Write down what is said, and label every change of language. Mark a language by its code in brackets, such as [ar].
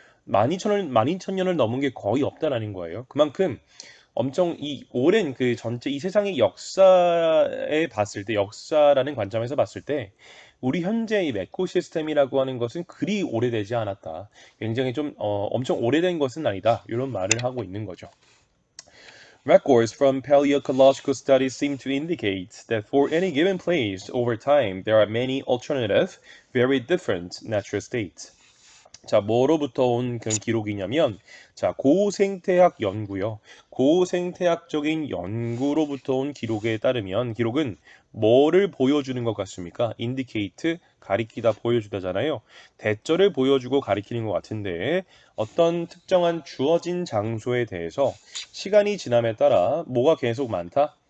[ko] 12,000년을 넘은 게 거의 없다라는 거예요. 그만큼 엄청 이 오랜 그 전체 이 세상의 역사에 봤을 때, 역사라는 관점에서 봤을 때 우리 현재의 에코시스템이라고 하는 것은 그리 오래되지 않았다. 굉장히 좀 엄청 오래된 것은 아니다. 이런 말을 하고 있는 거죠. [en] Records from paleoecological studies seem to indicate that for any given place over time, there are many alternative, very different natural states. [ko] 자, 뭐로부터 온 그런 기록이냐면, 자, 고생태학 연구요. 고생태학적인 연구로부터 온 기록에 따르면, 기록은 뭐를 보여주는 것 같습니까? indicate, 가리키다, 보여주다잖아요. 대절을 보여주고 가리키는 것 같은데, 어떤 특정한 주어진 장소에 대해서 시간이 지남에 따라 뭐가 계속 많다?